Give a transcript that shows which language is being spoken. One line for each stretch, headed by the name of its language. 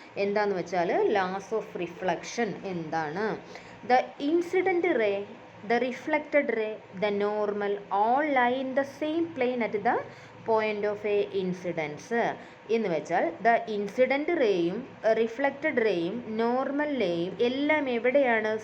Malayalam: എന്താന്ന് വെച്ചാൽ laws of reflection എന്താണ്?
English: The incident ray, the reflected ray, the normal, all lie in the same plane at the point of a incidence.
Malayalam: എന്ന് വെച്ചാൽ the incident റേയും reflected റേയും normal റേയും എല്ലാം എവിടെയാണ്?